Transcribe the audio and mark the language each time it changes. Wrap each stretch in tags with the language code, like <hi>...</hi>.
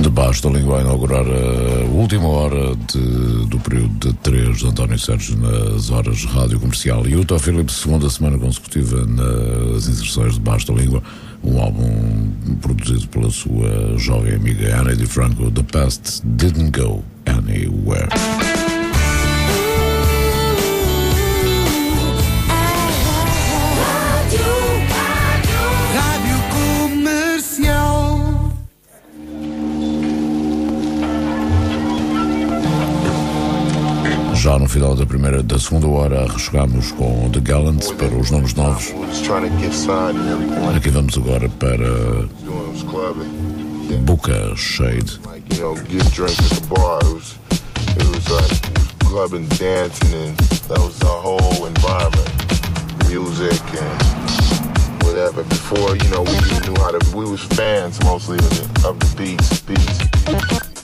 <pt>Esta língua vai inaugurar a última hora do período de 3 de António Sérgio nas horas de rádio comercial. E o Tó Filipe, segunda semana consecutiva nas inserções de Basta Língua, um álbum produzido pela sua jovem amiga Annie DiFranco.</pt> <en>The Past Didn't Go Anywhere.</en> <pt>Já no final da primeira, da segunda hora, chegámos com The Gallants para os nomes novos. Aqui vamos agora para Buca Shade.</pt> <en>Clubbing, dancing, and that was the whole environment. Music and whatever. Before, you know, we was fans mostly of the beats.</en>